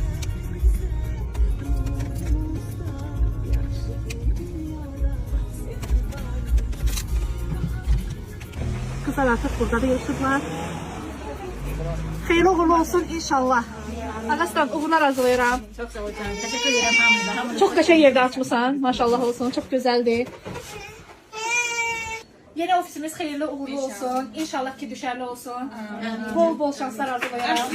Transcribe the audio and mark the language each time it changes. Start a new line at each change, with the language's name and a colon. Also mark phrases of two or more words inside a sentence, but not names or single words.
Turkish: Kızlar artık burada da yaşadılar.
Azerbaijani: Xeyirli uğurlu olsun inşallah. Ağastan uğurlar arzulayıram.
Turkish: Çok sağ ol canım. Teşekkür ederim hamıza.
Azerbaijani: Çok qəşəng yerde açmışsan.
Turkish: Maşallah olsun. Çok güzeldi.
Azerbaijani: Yeni ofisimiz xeyirli uğurlu olsun. İnşallah ki düşərli olsun. Bol bol şanslar arzulayıram.